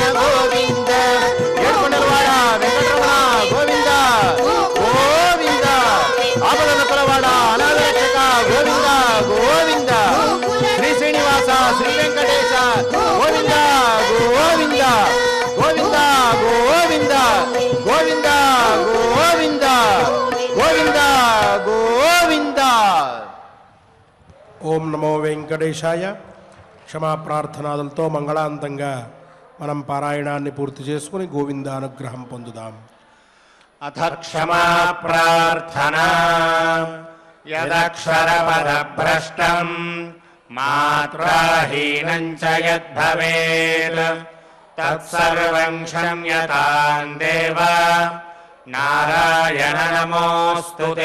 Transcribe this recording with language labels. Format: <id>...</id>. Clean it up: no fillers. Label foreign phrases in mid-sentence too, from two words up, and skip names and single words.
<te>గోవింద ఏడుకొండలవాడ వెంకటరమణ గోవింద గోవింద ఆపదల కొలవాడ అనాథరక్షక గోవింద గోవింద శ్రీ శ్రీనివాస శ్రీ వెంకటేశ గోవింద గోవింద గోవింద గోవింద గోవింద గోవింద గోవింద గోవింద. ఓం నమో వెంకటేశాయ. క్షమా ప్రార్థనాదులతో మంగళాంతంగా మనం పారాయణాన్ని పూర్తి చేసుకుని గోవింద అనుగ్రహం పొందుదాం.</te> <sa>अथ क्षमा प्रार्थना यदक्षरपदभ्रष्टम् मात्राहीनं च यद्भवेत् तत्सर्वं क्षम्यतां देव नारायण नमोऽस्तु ते।</sa>